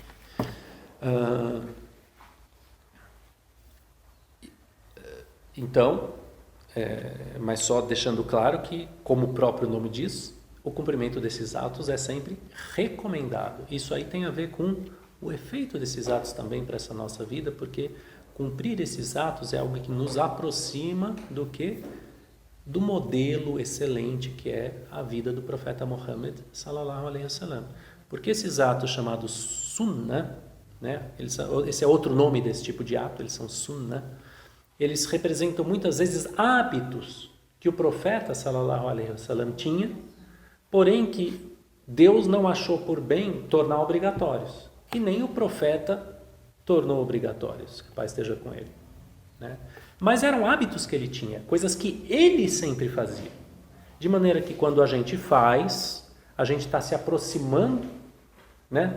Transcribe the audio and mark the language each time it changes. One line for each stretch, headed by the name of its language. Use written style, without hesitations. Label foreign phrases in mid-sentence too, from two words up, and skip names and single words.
Portuguese: Então, mas só deixando claro que, como o próprio nome diz, o cumprimento desses atos é sempre recomendado. Isso aí tem a ver com o efeito desses atos também para essa nossa vida, porque cumprir esses atos é algo que nos aproxima do que? Do modelo excelente que é a vida do profeta Muhammad
Arabic: صلى الله عليه وسلم.
Portuguese: Porque esses atos chamados sunnah, né? Esse é outro nome desse tipo de ato, eles são sunnah, eles representam muitas vezes hábitos que o profeta
Arabic: صلى الله عليه وسلم
Portuguese: tinha, porém que Deus não achou por bem tornar obrigatórios. E nem o profeta tornou obrigatórios, que a paz esteja com ele. Né? Mas eram hábitos que ele tinha, coisas que ele sempre fazia. De maneira que quando a gente faz, a gente está se aproximando, né?